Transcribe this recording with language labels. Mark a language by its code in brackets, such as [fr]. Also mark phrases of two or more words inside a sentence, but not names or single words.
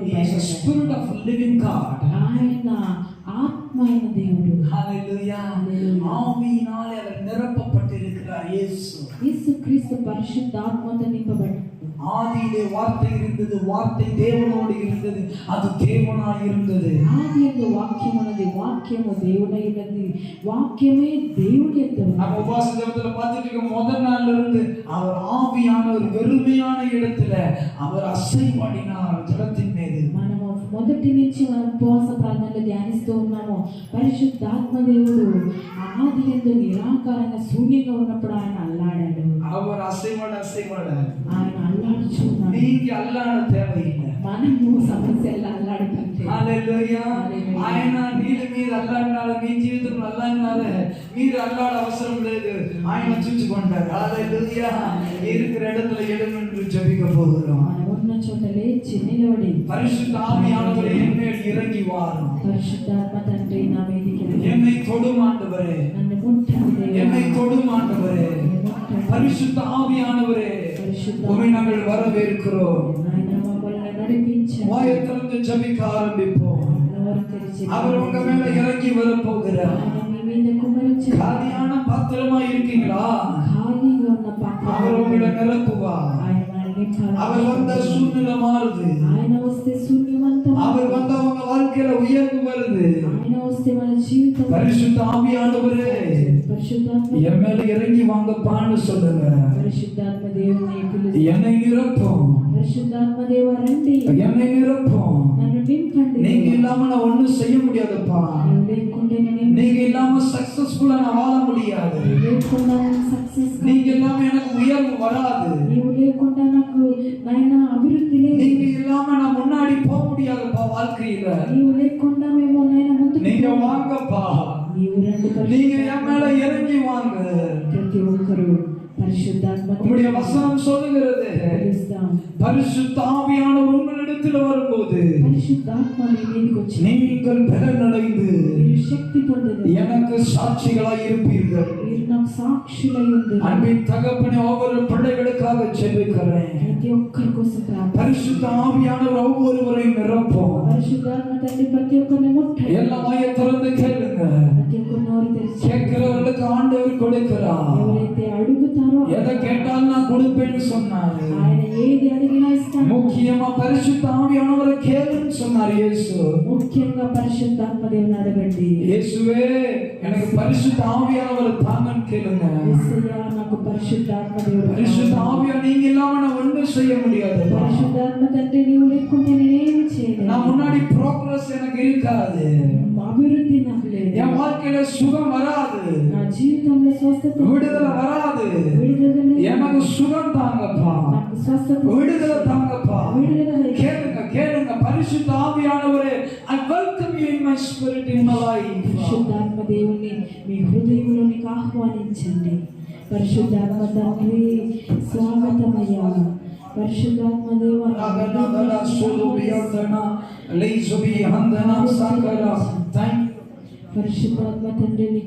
[en] He is a [te] భయపడ్డారు. [en] spirit of living God. [te] ఆయన ఆత్మ అయిన దేవుడు. [en] Hallelujah. Hallelujah. [ta] ஆவியினாலே அவர் நிரப்பப்பட்டிருக்கிறார் இயேசு. [te] యేసు క్రీస్తు పరిశుద్ధ ఆత్మతో నింపబడ్డాడు. [ta] ஆதியிலே வார்த்தை இருந்தது, வார்த்தை தேவனோடு இருந்தது, அது தேவனாய் இருந்தது. [te] ఆది యందు వాక్యం ఉన్నది, వాక్యము దేవుడై ఉన్నది, వాక్యమే దేవుడి యొద్ద ఉన్నది. [ta] நம்ம உபாச ஜெபத்துல பார்த்துட்டு இருக்க முதல் நாள்ல இருந்து அவர் ஆவியானவர் வெறுமையான இடத்துல அவர் அசைவாடினார் ஜலத்தின் மீது. [te] మనము మొదటి నుంచి మనం ఉపవాస ప్రార్థనలో ధ్యానిస్తూ ఉన్నాము. పరిశుద్ధాత్మ దేవుడు ఆది యందు నిరాకారంగా శూన్యంగా ఉన్నప్పుడు ఆయన అల్లాడాడు. [ta] அவர் அசைவாட [te] ఆయన అల్లాడుచున్నాడు. [ta] நீங்க அல்லாட தேவையில்லை. [te] మనము సమస్యల్లో అల్లాడుతుంటే హల్లెలూయా. ఆయన నీళ్ళ మీద అల్లాడినాడు, మీ జీవితంలో అల్లాడినారు, మీరు అల్లాడ అవసరం లేదు, ఆయన చూచుకుంటారు. హల్లెలూయా. [ta] இருக்கிற இடத்துல எழுந்து ஜெபிக்க போகிறோம். [te] మనం ఉన్న చోట లేచి నిలబడి [ta] பரிசுத்த ஆவியானவரே என்னேல் இறங்கி வாரும். [te] పరిశుద్ధాత్మ తండ్రి నా మీదికి రండి. [ta] என்னை தொடும் ஆண்டவரே, [te] నన్ను ముట్టండి. [ta] என்னை தொடும் ஆண்டவரே. பரிசுத்த ஆவியானவரே, உம்மை நாங்கள் வரவேற்கிறோம். [te] ఆయన మమ్మల్ని నడిపించండి. [ta] வாயை திறந்து ஜெபிக்க ஆரம்பிப்போம். [te] నోరు తెరిచి [ta] அவர் உங்க மேல இறங்கி வர போகிறார். [te] ఆయన మీ మీద కుమ్మరించండి. [ta] காலியான பாத்திரமா இருக்கீங்களா? [te] ఖాళీగా ఉన్న పాత్ర [ta] அவர் உங்களை நிரப்புவா. [te] ఆయన మనల్ని [ta] அவர் வந்த சூழ்நிலை மாறுது. [te] ఆయన వస్తే శూన్యమంతం. [ta] அவர் வந்த உங்க வாழ்க்கையில உயர்வு வருது. [te] ఆయన వస్తే మన జీవితం [ta] பரிசுத்த ஆவியானவரே, [te] పరిశుద్ధాత్మ [ta] என் மேல இறங்கி வாங்கப்பான்னு சொல்லுங்க. [te] పరిశుద్ధాత్మ దేవుని పిలుస్తూ [ta] என்னை நிரப்பும், [te] పరిశుద్ధాత్మ దేవ రండి, [ta] என்னை நிரப்பும். [te] నన్ను నింపండి. [ta] நீங்க இல்லாம நான் ஒண்ணும் செய்ய முடியாதுப்பா. [te] నీవు లేకుంటే నేను [ta] நீங்க இல்லாம சக்சஸ்ஃபுல்லா நான் வாழ முடியாது. [te] లేకుండా సక్సెస్, [ta] நீங்க இல்லாம எனக்கு உயர்வு வராது. [te] నీవు లేకుండా నాకు నాయన అభివృద్ధి లేదు. [ta] நீங்க இல்லாம நான் முன்னாடி போக முடியாதுப்பா வாழ்க்கையில. [te] నీవు లేకుండా మేము నాయన ముందుకు [ta] நீங்க வாங்கப்பா, [te] నీవు రండి. [ta] நீங்க என் மேல இறங்கி வாங்க. [te] ప్రతి ఒక్కరు పరిశుద్ధాత్మ [ta] உங்களுடைய வசனம் சொல்லுகிறது, [te] పిలుస్తాం. [ta] பரிசுத்த ஆவியானவர் உங்களிடத்தில் வரும்போது [te] పరిశుద్ధాత్మ మీ మీదకి వచ్చి [ta] நீங்கள் பலனடைந்து [te] మీరు శక్తి పొందదు. [ta] எனக்கு சாட்சிகளாய் இருப்பீர்கள். [te] మీరు నాకు సాక్షులై ఉండు. [ta] அன்பின் தகப்பனே, ஒவ்வொரு பிள்ளைகளுக்காக ஜெபிக்கிறேன். [te] ప్రతి ఒక్కరి కోసం ప్రార్థన. [ta] பரிசுத்த ஆவியானவர் ஒவ்வொருவரையும் நிரப்பும். [te] పరిశుద్ధాత్మ తండ్రి ప్రతి ఒక్కరిని ముట్టండి. [ta] எல்லாம் வாயை திறந்து கேளுங்க. [te] ప్రతి ఒక్కరు నోరు తెరిచి [ta] கேட்கிறவர்களுக்கு ஆண்டவர் கொடுக்கிறார். [te] ఎవరైతే అడుగుతారో [ta] எதை கேட்டாலும் நான் கொடுப்பேன்னு சொன்னாரு. [te] ఆయన ఏది అడిగినా ఇస్తాను. [ta] முக்கியமா பரிசுத்த ஆவியானவரை கேளுன்னு சொன்னார் இயேசு. [te] ముఖ్యంగా పరిశుద్ధాత్మ దేవుని అడగండి. [ta] இயேசுவே, எனக்கு பரிசுத்த ஆவியானவரை தாங்கன்னு கேளுங்க. [te] యేసయ్యా, నాకు పరిశుద్ధాత్మ దేవుడు [ta] பரிசுத்த ஆவியா நீங்க இல்லாம நான் ஒண்ணும் செய்ய முடியாது. [te] పరిశుద్ధాత్మ తండ్రి నీవు లేకుంటే నేనేమి చేయలేను. [ta] நான் முன்னாடி ப்ரோக்ரஸ் எனக்கு இருக்காது. [te] అభివృద్ధి నాకు లేదు. [ta] என் வாழ்க்கையில சுகம் வராது, [te] నా జీవితంలో స్వస్థత [ta] விடுதலை வராது. [te] విడుదల లేదు. [ta] எனக்கு சுகம் தாங்கப்பா, [te] నాకు స్వస్థత [ta] விடுதலை தாங்கப்பா. [te] విడుదల లేదు. [ta] கேளுங்க கேளுங்க. பரிசுத்த ஆவியானவரே, [en] I welcome you in my spirit in my life. [te] పరిశుద్ధాత్మ దేవుని మీ హృదయంలోనికి ఆహ్వానించండి. పరిశుద్ధాత్మ తండ్రి స్వాగతమయ్యా. పరిశుద్ధాత్మ దేవ రాగనగల సులుబియర్దన లేజుబి హందన సాగర. [en] Thank you. [te] పరిశుద్ధాత్మ తండ్రి నీకు